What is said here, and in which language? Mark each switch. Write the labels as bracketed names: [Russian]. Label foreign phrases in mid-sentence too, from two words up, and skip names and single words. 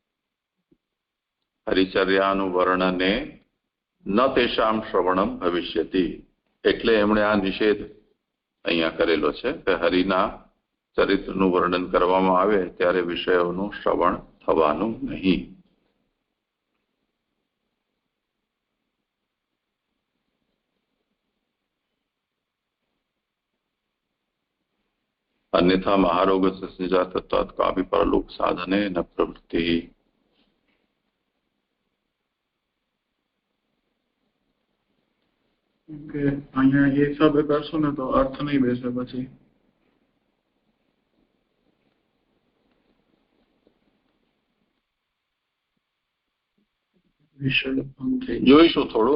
[Gujarati] હરિચર્યાનું વર્ણને [Sanskrit] न तेषाम श्रवणम भविष्यति [Gujarati] એટલે એમણે આ નિષેધ અહીંયા કરેલો છે કે હરિના ચરિત્રનું વર્ણન કરવામાં આવે ત્યારે વિષયોનું શ્રવણ થવાનું નહીં. [Sanskrit] अन्यथा महारोगस्य संजातत्वात् कापि परलोक साधने न प्रवृत्ति. [Gujarati] અહીંયા એ હિસાબે કરશો ને તો અર્થ નહીં બેસે. પછી જોઈશું થોડું.